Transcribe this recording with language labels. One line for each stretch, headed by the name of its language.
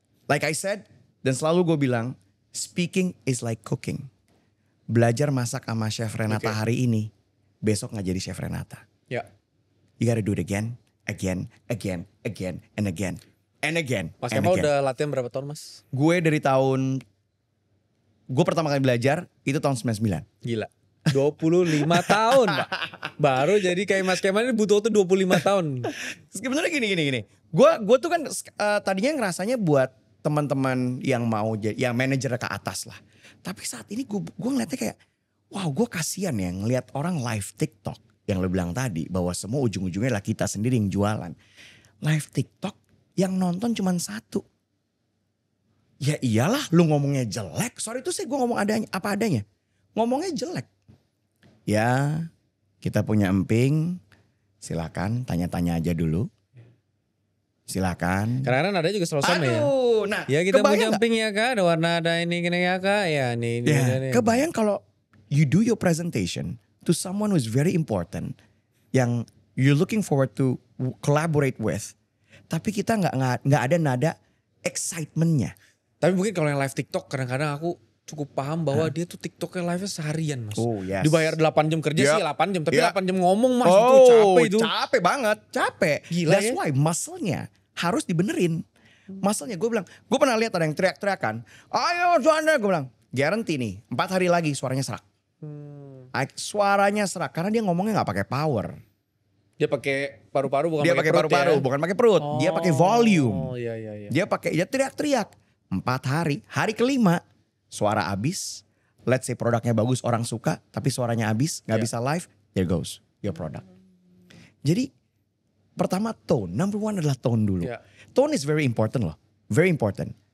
English: Like I said,
Indonesian: dan selalu gue bilang,
English: speaking is like cooking.
Indonesian: Belajar masak sama Chef Renata hari ini, besok gak jadi Chef Renata. Ya.
English: You gotta do it again, and again.
Indonesian: Mas Kemal udah latihan berapa tahun mas? Gue pertama kali belajar itu tahun 99. Gila. 25 tahun Pak. Baru jadi kayak Mas Kemal ini butuh waktu 25 tahun. Sebenarnya gini. Gue tuh kan tadinya ngerasanya buat teman-teman yang mau jadi, yang manajer ke atas lah. Tapi saat ini gue ngeliatnya kayak, wow, gue kasihan ya ngeliat orang live TikTok. Yang lo bilang tadi bahwa semua ujung-ujungnya lah kita sendiri yang jualan. Live TikTok yang nonton cuma satu. Ya iyalah, lu ngomongnya jelek. Sorry itu sih gue ngomong apa adanya. Ngomongnya jelek. Ya, kita punya emping. Silakan tanya-tanya aja dulu. Silakan. Karena ada juga selalu sama ya. Nah, ya kita punya emping ya kak. Ada warna ada ini gini ya kak. Ya nih. Ya, kebayang kalau
English: you do your presentation to someone who is very important.
Indonesian: Yang
English: you're looking forward to collaborate with.
Indonesian: Tapi kita nggak ada nada excitementnya. Tapi mungkin kalau yang live TikTok kadang-kadang aku cukup paham bahwa dia tuh TikToknya live-nya seharian mas.
English: Oh yes.
Indonesian: Dibayar 8 jam kerja sih 8 jam. Tapi 8 jam ngomong mas itu capek itu. Capek banget, capek. Gila.
English: That's why
Indonesian: muscle-nya harus dibenerin. Muscle-nya gue bilang, gue pernah lihat ada yang teriak-teriakan. Ayo Juanda, gue bilang. Guarantee nih, 4 hari lagi suaranya serak. Suaranya serak karena dia ngomongnya gak pakai power. Dia pakai paru-paru bukan dia pakai paru-paru, bukan pakai perut. Dia pakai volume. Oh iya. Dia teriak-teriak. 4 hari, hari kelima suara habis.
English: Let's say
Indonesian: produknya bagus, orang suka, tapi suaranya habis, gak bisa live.
English: There goes your product.
Indonesian: Jadi pertama tone,
English: number one
Indonesian: adalah tone dulu.
English: Yeah. Tone is very important loh, very important.